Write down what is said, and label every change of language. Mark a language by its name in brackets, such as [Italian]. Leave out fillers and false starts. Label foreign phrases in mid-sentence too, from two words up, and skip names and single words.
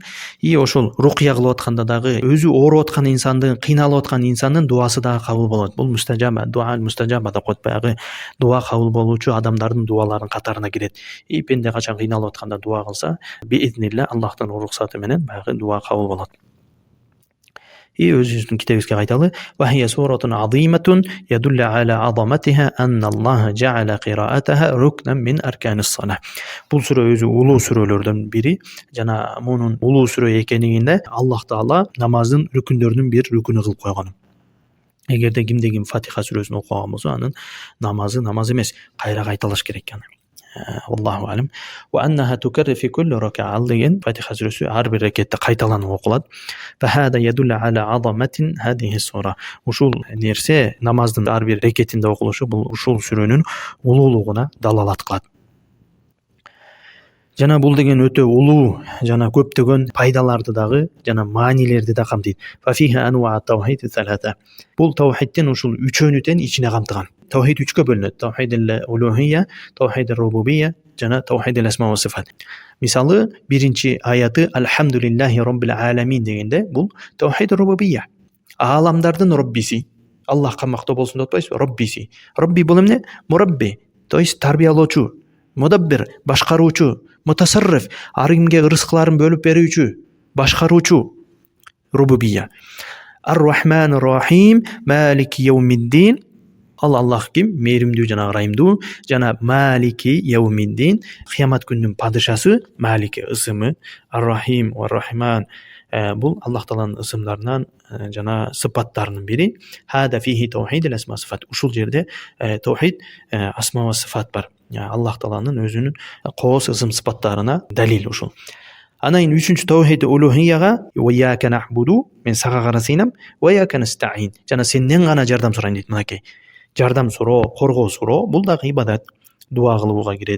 [Kyrgyz] Ошол руqya кылып атканда дагы өзү ооруп аткан инсандын, кыйналып аткан инсандын дуасы дагы кабыл болот. Бул мустажаба, [Arabic] دعاء مستجاب [Kyrgyz] деп коет, баягы дуа кабыл болуучу адамдардын дуаларынын катарына кирет. Пенде качан кыйналып атканда дуа кылса, биизнилла Аллахтын уруксаты менен баягы дуа кабыл болот. Өзүбүздүн китебибизге кайталы. [Arabic] وهي سورة عظيمة يدل على عظمتها أن الله جعل قراءتها ركنا من أركان الصلاة. [Kyrgyz] Бул сүрө өзү улуу сүрөлөрдөн бири, жана мунун улуу сүрө экенинде Аллах Таала намаздын рүкүндөрүнүн бир рүкүнү кылып койгон. Эгерде ким Фатиха сүрөсүн окуган болсо, анын намазы намаз эмес, кайра кайталаш керек аны. [Arabic] الله أعلم. وأنها تكرر في كل ركعة [Kyrgyz] деген Фатиха сүрөсү ар бир рекетте кайталанып окулат. [Arabic] فهذا يدل على عظمة هذه السورة. [Kyrgyz] Ушул нерсе намаздын ар бир рекетинде окулушу бул ушул сүрөнүн улуулугуна далалат кылат. Жана бул деген өтө улуу жана көптөгөн пайдаларды дагы жана маанилерди да камтыйт. [Arabic] ففيها أنواع التوحيد الثلاثة. [Kyrgyz] Бул таухидтин ушул үчөөнү тең ичине камтыган. Таухид үчкө бөлүнөт. [Arabic] توحيد الألوهية, توحيد الربوبية [Kyrgyz] жана [Arabic] توحيد الأسماء والصفات. [Kyrgyz] Мисалы, биринчи аяты [Arabic] الحمد لله رب العالمين [Kyrgyz] дегенде бул [Arabic] توحيد الربوبية. [Kyrgyz] Аламдардын роббиси. Аллахка мактоо болсун деп атпайсызбы? Роббиси. Робби бул эмне? Мурабби, [Russian] то есть [Kyrgyz] тарбиялоочу, мудаббир, башкаруучу, мутасарриф, ар кимге рызыкларын бөлүп берүүчү, башкаруучу, рубубия. [Arabic] الرحمن الرحيم مالك يوم الدين. [Kyrgyz] Аллах ким? Мээримдүү жана ырайымдуу жана [Arabic] مالك يوم الدين, [Kyrgyz] кыямат күнүнүн падышасы, Малики ысымы, [Arabic] الرحيم والرحمن [Kyrgyz] бул Аллах тааланын ысымдарынан жана сыпаттарынын бири. [Arabic] هذا فيه توحيد الأسماء الصفات. [Kyrgyz] Ушул жерде [Arabic] توحيد الأسماء والصفات [Kyrgyz] бар. Аллах тааланын өзүнүн коос ысым сыпаттарына далил ушул. Анан кийин үчүнчү таухид улухияга [Arabic] وإياك نعبد, [Kyrgyz] мен сага гана сыйынам, [Arabic] وإياك نستعين, [Kyrgyz] жана сенден гана жардам сурайм дейт. Мынакей жардам суроо, коргоо суроо бул дагы ибадат, дуа кылууга кирет.